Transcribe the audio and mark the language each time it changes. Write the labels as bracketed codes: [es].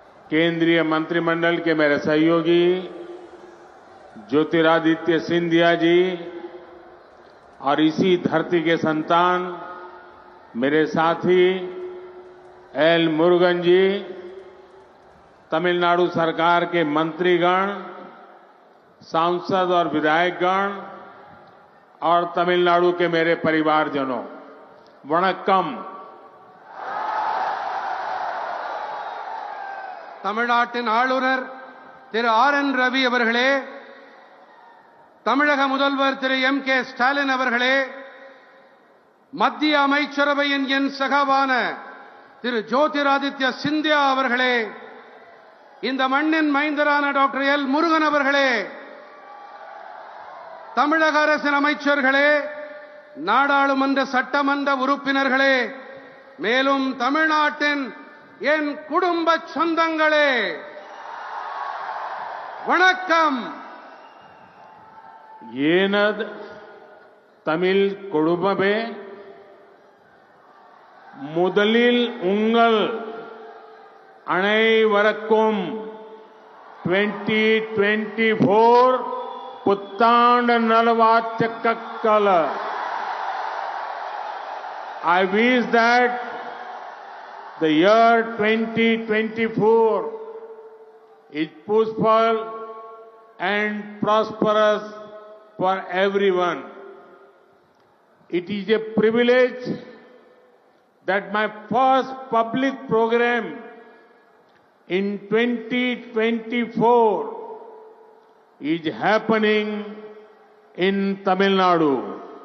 [hi] केंद्रीय मंत्रिमंडल के मेरे सहयोगी ज्योतिरादित्य सिंधिया जी और इसी धरती के संतान मेरे साथी L मुरुगन जी, तमिलनाडु सरकार के मंत्रीगण, सांसद और विधायकगण और तमिलनाडु के मेरे परिवारजनों, वणक्कम। [ta] தமிழ்நாட்டின் ஆளுநர் திரு RN ரவி அவர்களே, தமிழக முதல்வர் திரு MK ஸ்டாலின் அவர்களே, மத்திய அமைச்சரவையின் என் சகாவான திரு ஜோதிராதித்ய சிந்தியா அவர்களே, இந்த மண்ணின் மைந்தரான டாக்டர் L முருகன் அவர்களே, தமிழக அரசின் அமைச்சர்களே, நாடாளுமன்ற சட்டமன்ற உறுப்பினர்களே, மேலும் தமிழ்நாட்டின் என் குடும்ப சொந்தங்களே, வணக்கம். ஏனது தமிழ் குடும்பமே, முதலில் உங்கள் அனைவருக்கும் 2024 புத்தாண்டு நல்வாழ்த்துக்கள். [en] I wish that the year 2024 is peaceful and prosperous for everyone. It is a privilege that my first public program in 2024 is happening in Tamil Nadu.